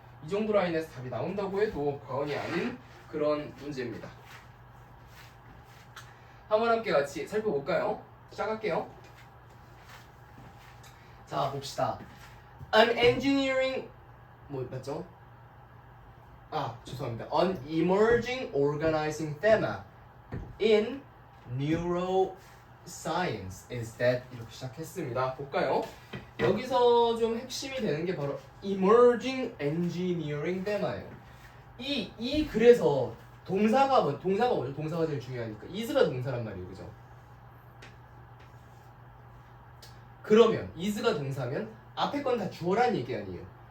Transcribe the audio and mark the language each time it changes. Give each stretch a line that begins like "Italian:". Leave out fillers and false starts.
Korean: 이 정도 라인에서 답이 나온다고 해도 과언이 아닌 그런 문제입니다. 한번 함께 같이 살펴볼까요? 시작할게요. 자, 봅시다.
English: An engineering
Korean: 뭐 맞죠? 죄송합니다.
English: An emerging organizing theme in neuroscience is that
Korean: 이렇게 시작했습니다. 볼까요? 여기서 좀 핵심이 되는 게 바로
English: emerging engineering thema
Korean: 예요. 그래서 동사가 뭐죠? 동사가 제일 중요하니까 is가 동사란 말이에요, 그죠? 그러면 is가 동사면 앞에 건 다 주어란 얘기 아니에요.